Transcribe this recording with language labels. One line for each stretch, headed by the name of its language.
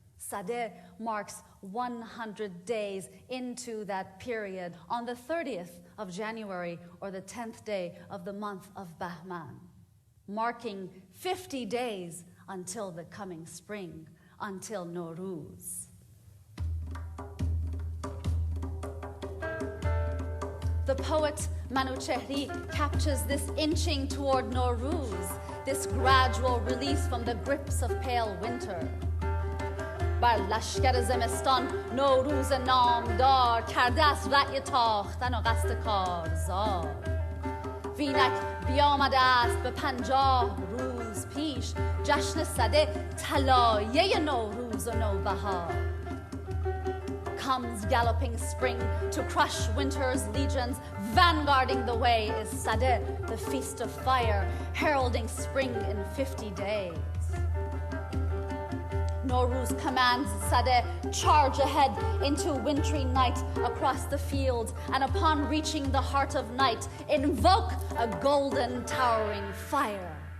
English: Sadeh marks 100 days into that period on the 30th of January or the 10th day of the month of Bahman, marking 50 days until the coming spring, until Nowruz. The poet Manuchehri captures this inching toward Nowruz, this gradual release from the grips of pale winter.
Persian: بر لشکر زمستان نوروز نامدار کرده است رأی تاختن و قصد کارزار. وینک بیامده است به 50 روز پیش جشن سده طلایه نوروز و نوبهار.
English: Comes galloping spring to crush winter's legions. Vanguarding the way is Sadeh, the feast of fire, heralding spring in 50 days. Nowruz commands Sadeh, charge ahead into wintry night across the fields, and upon reaching the heart of night, invoke a golden towering fire.